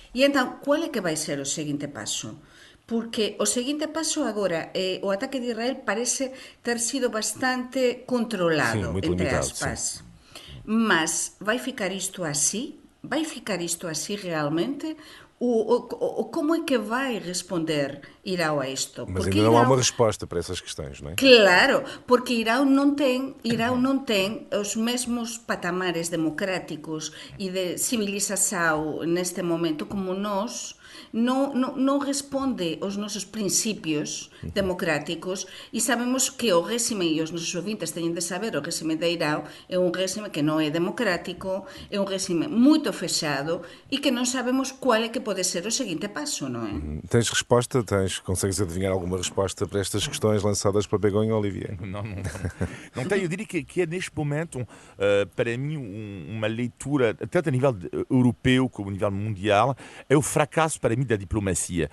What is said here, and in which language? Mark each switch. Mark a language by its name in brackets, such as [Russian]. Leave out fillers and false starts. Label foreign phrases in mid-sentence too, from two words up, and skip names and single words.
[Portuguese] E então, qual é que vai ser o seguinte passo? Porque o seguinte passo agora, o ataque de Israel parece ter sido bastante controlado, Sim, muito entre limitado, aspas. Mas vai ficar isto assim? Vai ficar isto assim realmente? Como é que vai responder Irão a isto? Mas Porque ainda não há uma resposta para essas questões, não é? [Galician] Claro, porque Irão non ten os mesmos patamares democráticos e de civilização neste momento como nós. Non responde aos nosos principios democráticos e sabemos que o réxime, e os nosos ouvintes teñen de saber, o réxime de Irán é un réxime que non é democrático, é un réxime moito fechado e que non sabemos [Portuguese] qual é que pode ser o seguinte passo, não é? Tens resposta? Consegues adivinhar alguma resposta para estas questões lançadas para Begonha, Olivier? Não tenho. Eu diria que é neste momento, para mim, uma leitura, tanto a nível europeu como a nível mundial, é o fracasso, para mim, da diplomacia.